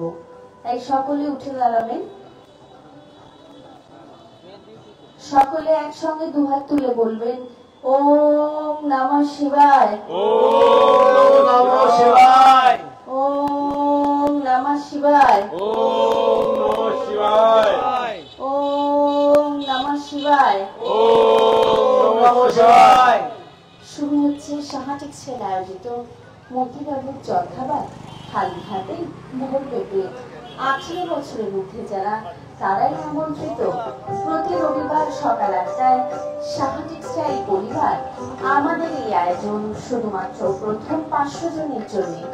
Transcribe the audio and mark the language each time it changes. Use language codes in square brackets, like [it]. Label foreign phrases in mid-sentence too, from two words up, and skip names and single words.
[bn] তাই সকলে উঠে দাঁড়াবেন। সকলে একসঙ্গে দুহাত তুলে বলবেন, [sa] ওম নমঃ শিবায়, ওম নমঃ শিবায়, ওম নমঃ শিবায়, ওম নমঃ শিবায়, ওম নমঃ শিবায়, ওম নমঃ শিবায়। [bn] শুরু হচ্ছে সাহা টেক্সটাইল আয়োজিত মতিবাবুর জলখাবার খালি হাতে ভরবে পেট। 18 বছরের ঊর্ধ্বে যারা তারাই আমন্ত্রিত। প্রতি রবিবার সকাল 8টায় সাহা টেক্সটাইল পরিবার। আমাদের এই আয়োজন শুধুমাত্র প্রথম 500 জনের জন্য।